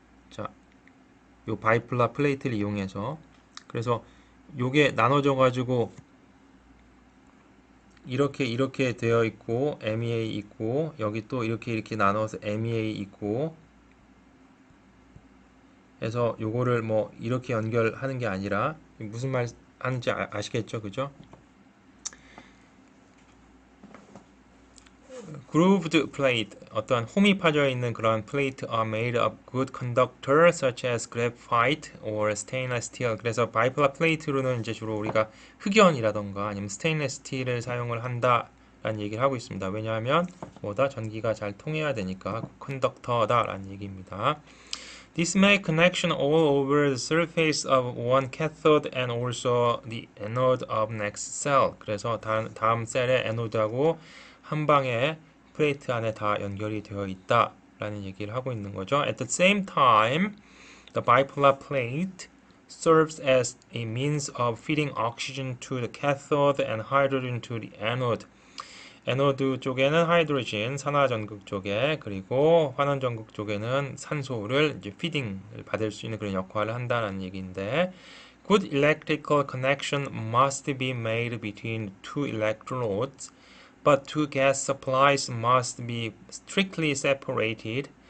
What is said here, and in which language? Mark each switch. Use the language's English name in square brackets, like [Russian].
[Korean] 자, 요 바이폴라 플레이트를 이용해서 그래서 요게 나눠져 가지고 이렇게 되어 있고 MEA 있고 여기 또 이렇게 나눠서 MEA 있고 해서 요거를 뭐 이렇게 연결하는 게 아니라 무슨 말 하는지 아시겠죠? 그죠? [English] Grooved plate, [Korean] 어떤 홈이 파져 있는 그런 플레이트 [English] are made of good conductor such as graphite or stainless steel. [Korean] 그래서 바이폴라 플레이트로는 이제 주로 우리가 흑연이라던가 아니면 스테인리스 스틸을 사용을 한다라는 얘기를 하고 있습니다. 왜냐하면 뭐다 전기가 잘 통해야 되니까 컨덕터다라는 얘기입니다. [English] This make connection all over the surface of one cathode and also the anode of next cell. [Korean] 그래서 다음 셀의 에노드하고 한 방에 플레이트 안에 다 연결이 되어 있다라는 얘기를 하고 있는 거죠. [English] At the same time, the bipolar plate serves as a means of feeding oxygen to the cathode and hydrogen to the anode. [Korean] 에노드 쪽에는 하이드로진, 산화전극 쪽에 그리고 환원전극 쪽에는 산소를 이제 피딩을 받을 수 있는 그런 역할을 한다는 얘기인데 [English] good electrical connection must be made between two electrodes, but two gas supplies must be strictly separated.